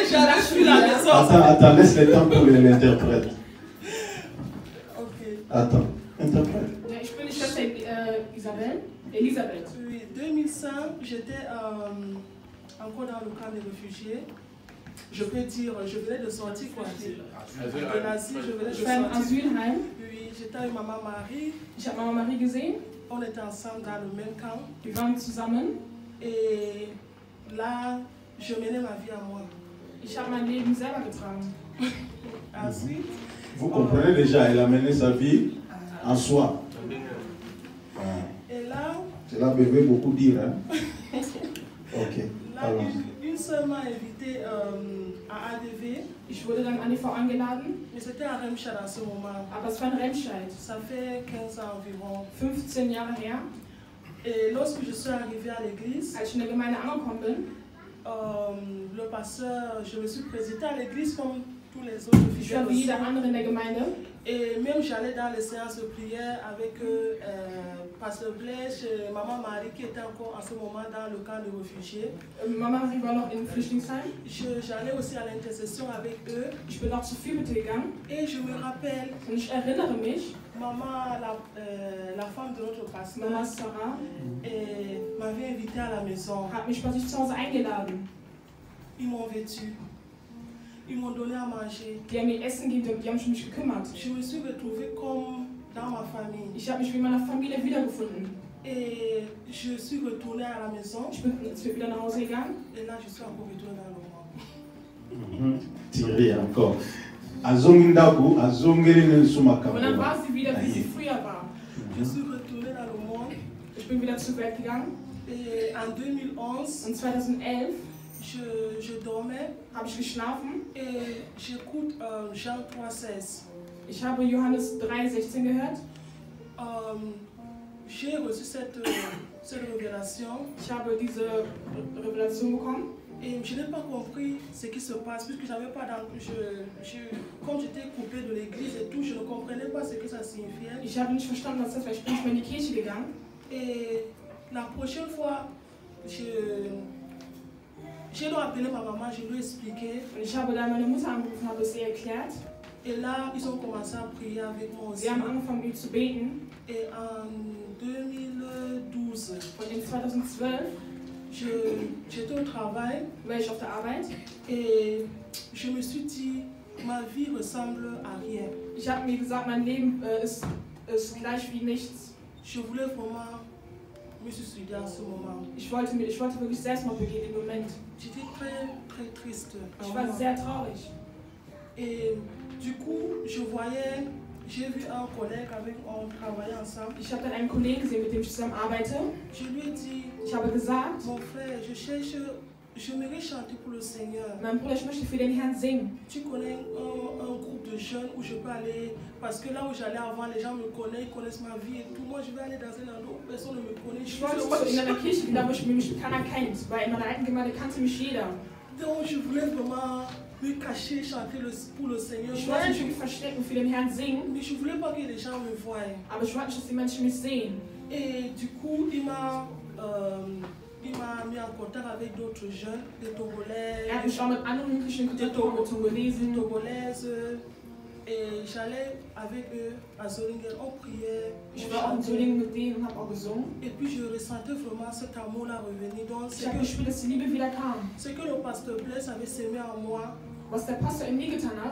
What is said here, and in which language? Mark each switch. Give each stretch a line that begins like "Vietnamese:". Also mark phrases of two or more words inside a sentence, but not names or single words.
French: j'arrive plus à la maison. Attends, laisse le temps pour l'interprète. Ok. Attends, interprète.
German: Ich bin die Schwester Elisabeth.
French: Oui, 2005, j'étais encore dans le camp des réfugiés. Je peux dire, je venais de sortir quoi. De l'asile, je venais de
German: Ich war im
French: sortir.
German: Asylheim.
French: Oui, j'étais avec Maman Marie.
German: Ich habe Mama Marie gesehen.
French: On était ensemble dans le même camp.
German: Wir waren zusammen.
French: Et là, je menais ma vie à moi.
German: Ich habe mein Leben selber getragen.
French: Ensuite, Vous comprenez déjà, elle a mené sa vie en soi. et là, Cela veut beaucoup dire. Hein? Ok. là Alors. une sœur m'a invité à ADV,
German: Ich wurde dann an die Frau eingeladen,
French: mais c'était à Remscheid à ce moment.
German: aber es war in Remscheid.
French: Ça fait 15 ans environ.
German: 15 Jahre her.
French: Et lorsque je suis arrivée à l'église,
German: Als ich in der Gemeinde angekommen bin,
French: le pasteur, je me suis présentée à l'église comme tous les autres
German: ich war wie
French: fidèles.
German: jeder andere in der Gemeinde.
French: Et même j'allais dans les séances de prière avec Pasteur Blaise, Maman Marie qui était encore en ce moment dans le camp de réfugiés.
German: Mama Marie war noch im Flüchtlingsheim.
French: J'allais aussi à l'intercession avec eux.
German: Ich bin auch zur Fürbitte gegangen.
French: Et je me rappelle,
German: Und ich erinnere mich,
French: maman, la femme de notre pasteur,
German: Mama Sarah
French: m'avait invité à la maison.
German: hat mich bei sich zu Hause eingeladen.
French: Ils m'ont vêtu. Ils m'ont donné à manger.
German: Die haben mir Essen gegeben, die haben sich um mich gekümmert.
French: Je me suis retrouvée comme dans ma famille.
German: Ich habe mich wie in meiner Familie wiedergefunden.
French: Et je suis retournée à la maison.
German: Ich bin wieder nach Hause gegangen.
French: Et là, je suis encore retournée dans le monde. Thierry encore.
Lingala: Azongindaku, azongeli sumaka.
German: Und dann war sie wieder, wie sie früher war.
French: Je suis retournée dans le monde.
German: Ich bin wieder zur Welt gegangen.
French: Et en 2011,
German: Und 2011
French: je dormais
German: habe ich geschlafen.
French: et j'écoute Jean 3,16.
German: Ich habe Johannes 3,16 gehört.
French: J'ai reçu cette révélation
German: Ich habe diese Revelation bekommen.
French: et je n'ai pas compris ce qui se passe puisque j'avais pas comme j'étais coupée de l'église et tout, je ne comprenais pas ce que ça signifiait.
German: Ich habe nicht verstanden, was das war. Ich bin nicht mehr in die Kirche gegangen.
French: Et la prochaine fois, j'ai dû appeler ma maman, je lui ai expliqué.
German: Und ich habe dann meine Mutter angerufen, habe es ihr erklärt.
French: Et là, ils ont commencé à prier avec moi aussi.
German: Sie haben angefangen, mit zu beten.
French: Et en 2012,
German: Und in 2012
French: j'étais au travail
German: war ich auf der Arbeit.
French: et je me suis dit, ma vie ressemble à rien.
German: Ich habe mir gesagt, mein Leben ist gleich wie nichts.
French: Je voulais vraiment me suicider en ce moment.
German: Ich wollte wirklich Selbstmord begehen im Moment.
French: J'étais très, très triste.
German: Ich war sehr traurig.
French: Et du coup, j'ai vu un collègue avec qui on travaillait ensemble.
German: Ich habe dann einen Kollegen gesehen, mit dem ich zusammen arbeite.
French: Je lui ai dit,
German: Ich habe gesagt,
French: mon frère, j'aimerais chanter pour le Seigneur.
German: mein Bruder, ich möchte für den Herrn singen.
French: Tu connais un groupe de jeunes où je peux aller, parce que là où j'allais avant, les gens me connaissent, ils connaissent ma vie et tout. Moi, je vais aller dans un endroit où personne ne me connaît.
German: Ich wollte in einer Kirche gehen, wo mich keiner kennt, weil in meiner alten Gemeinde kannte mich jeder.
French: Donc, je voulais vraiment me cacher, chanter pour le Seigneur.
German: Ich wollte mich wirklich verstecken, für den Herrn singen,
French: Mais je voulais pas que les gens me voient.
German: aber ich wollte nicht, dass die Menschen mich sehen.
French: Et du coup, il m'a mis en contact avec d'autres jeunes, des Togolais,
German: Er hat mich auch mit anderen Jugendlichen in Kontakt gebracht, mit
French: des
German: Togolesen.
French: Togolaises. Et j'allais avec eux à Zolingen, on priait.
German: Ich
French: on
German: war auch in
French: chantait.
German: Solingen mit denen und habe auch gesungen.
French: Et puis je ressentais vraiment cet amour-là revenir. Donc,
German: Ich habe gespürt, dass die Liebe wieder kam.
French: ce que le pasteur Blaise avait semé en moi
German: Was der Pastor in mir getan hat,